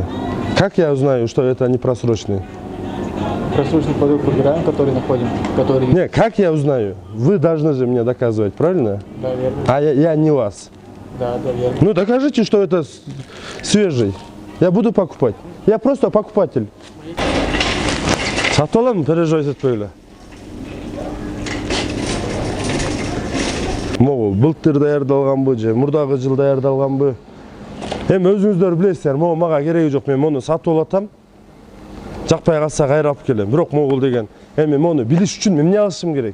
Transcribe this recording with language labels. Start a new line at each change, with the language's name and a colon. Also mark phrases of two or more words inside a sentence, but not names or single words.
Russian: Как я узнаю, что это не просроченный? Просроченный продукт выбираем, который находим, который... Не, как я узнаю? Вы должны же мне доказывать, правильно? Да, верно. А я не вас. Да, верно. Ну докажите, что это свежий. Я буду покупать. Я просто покупатель.
Kyrgyz: Сатып аламын, переживать этпегиле. Могу былтыр даярдалганбы же мурдагы жыл даярдалганбы. Эми өзүңүздөр билесиздер, мага кереги жок, мен муну сатып алатам. Жакпай калса кайра алып келем. Бирок могул деген, эми муну билиш үчүн мен эмне кылышым керек?